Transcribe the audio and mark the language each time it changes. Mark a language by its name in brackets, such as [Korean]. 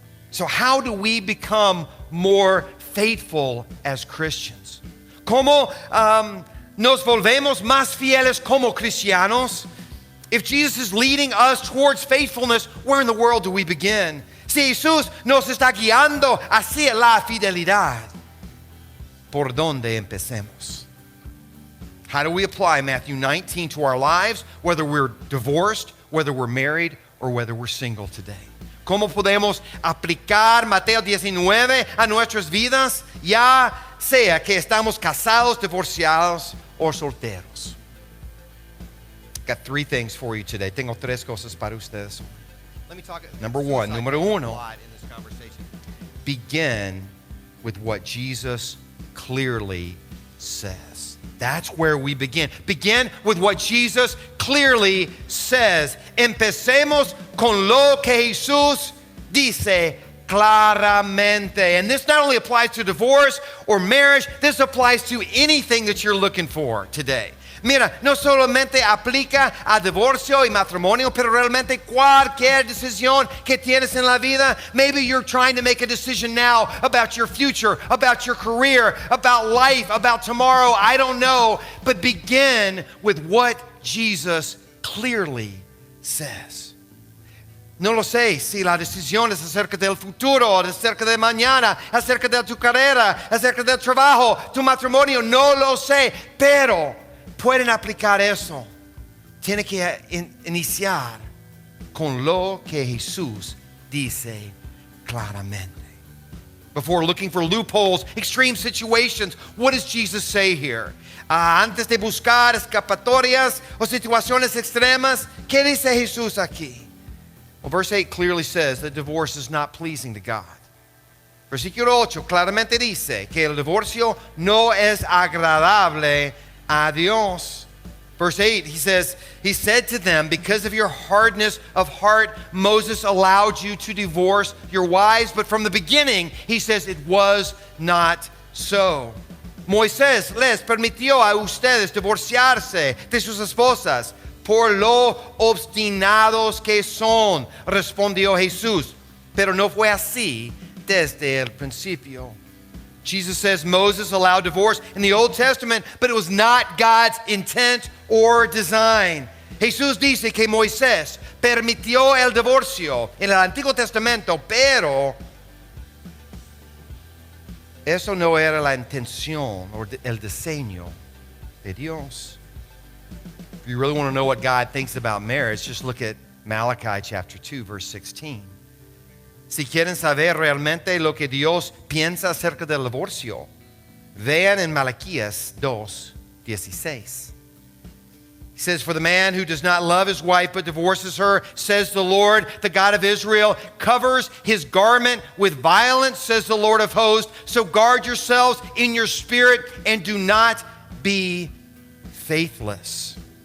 [English] So how do we become more faithful as Christians? [Spanish] ¿Cómo nos volvemos más fieles como cristianos? [English] If Jesus is leading us towards faithfulness, where in the world do we begin? [Spanish] Si Jesús nos está guiando hacia la fidelidad, ¿por dónde empecemos? [English] How do we apply Matthew 19 to our lives, whether we're divorced, whether we're married, or whether we're single today? [Spanish] ¿Cómo podemos aplicar Mateo 19 a nuestras vidas, ya sea que estamos casados, divorciados o solteros? [English] Got three things for you today. [Spanish] Tengo tres cosas para ustedes. [English] Let me talk. Number one, [Spanish] número uno. [English] A lot in this conversation. Begin with what Jesus clearly says. That's where we begin. Begin with what Jesus clearly says. [Spanish] Empecemos con lo que Jesús dice claramente. [English] And this not only applies to divorce or marriage, this applies to anything that you're looking for today. [Spanish] Mira, no solamente aplica a divorcio y matrimonio, pero realmente cualquier decisión que tienes en la vida. [English] Maybe you're trying to make a decision now about your future, about your career, about life, about tomorrow. I don't know. But begin with what Jesus clearly says. [Spanish] No lo sé si la decisión es acerca del futuro, acerca de mañana, acerca de tu carrera, acerca del trabajo, tu matrimonio. No lo sé, pero pueden aplicar eso. Tiene que iniciar con lo que Jesús dice claramente. [English] Before looking for loopholes, extreme situations, what does Jesus say here? [Spanish] Antes de buscar escapatorias o situaciones extremas, ¿qué dice Jesús aquí? [English] Well, verse 8 clearly says that divorce is not pleasing to God. [Spanish] Versículo 8 claramente dice que el divorcio no es agradable a Dios. [English] Verse 8, he said to them, because of your hardness of heart, Moses allowed you to divorce your wives. But from the beginning, he says it was not so. [Spanish] Moisés les permitió a ustedes divorciarse de sus esposas por lo obstinados que son, respondió Jesús. Pero no fue así desde el principio. [English] Jesus says Moses allowed divorce in the Old Testament, but it was not God's intent or design. [Spanish] Jesús dice que Moisés permitió el divorcio en el Antiguo Testamento, pero eso no era la intención o el diseño de Dios. [English] If you really want to know what God thinks about marriage, just look at Malachi chapter 2, verse 16. [Spanish] Si quieren saber realmente lo que Dios piensa acerca del divorcio, vean en Malaquías 2:16. [English] He says, for the man who does not love his wife but divorces her, says the Lord, the God of Israel, covers his garment with violence, says the Lord of hosts. So guard yourselves in your spirit and do not be faithless.